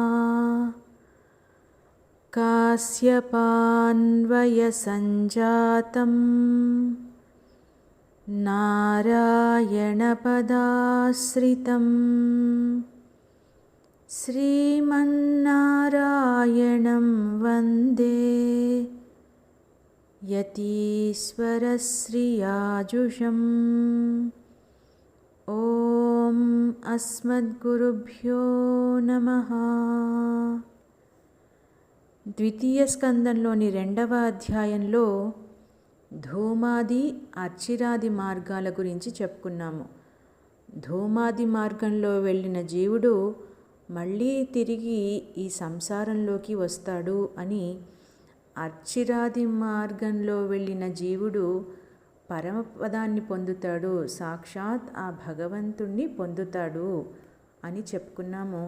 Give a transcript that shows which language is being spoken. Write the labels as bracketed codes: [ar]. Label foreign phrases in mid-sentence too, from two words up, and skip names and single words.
[sa] कास्यपान्वयसञ्जातं नारायणपदाश्रितं श्रीमन्नारायणं वन्दे यतीश्वरश्रियाजुषम्। ॐ अस्मद्गुरुभ्यो नमः। [te] ద్వితీయ స్కందంలోని 2వ అధ్యాయంలో ధూమాది అర్చిరాది మార్గాల గురించి చెప్పుకున్నాము. ధూమాది మార్గంలో వెళ్ళిన జీవుడు మళ్ళీ తిరిగి ఈ సంసారంలోకి వస్తాడు అని, అర్చిరాది మార్గంలో వెళ్ళిన జీవుడు పరమపదాన్ని పొందుతాడు, సాక్షాత్ ఆ భగవంతుణ్ణి పొందుతాడు అని చెప్పుకున్నాము.